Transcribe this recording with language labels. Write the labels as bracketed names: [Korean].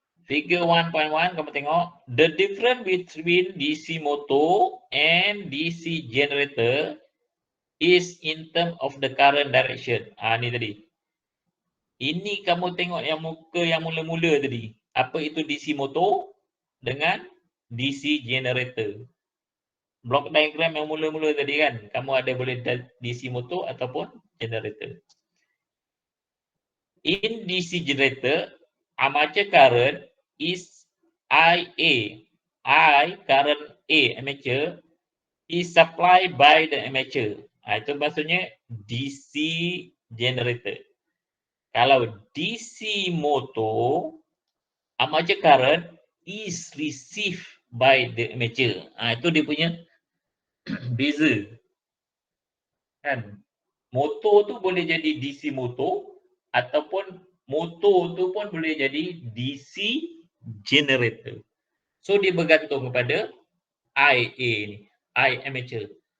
[Malay] Figure 1.1 kamu tengok. [English] The difference between DC motor and DC generator is in term of the current direction. [Malay] Ni tadi. Ini kamu tengok yang muka yang mula-mula tadi. Apa itu DC motor dengan DC generator. Block diagram yang mula-mula tadi kan. Kamu ada boleh DC motor ataupun generator. [English] In DC generator, armature current is IA. Current A, armature, is supplied by the armature. [Malay] Itu maksudnya DC generator. Kalau [English] DC motor, armature current is received by the armature. [Malay] Itu dia punya beza. Kan? Motor tu boleh jadi DC motor ataupun motor tu pun boleh jadi DC generator. So dia bergantung kepada IA ni, I armature.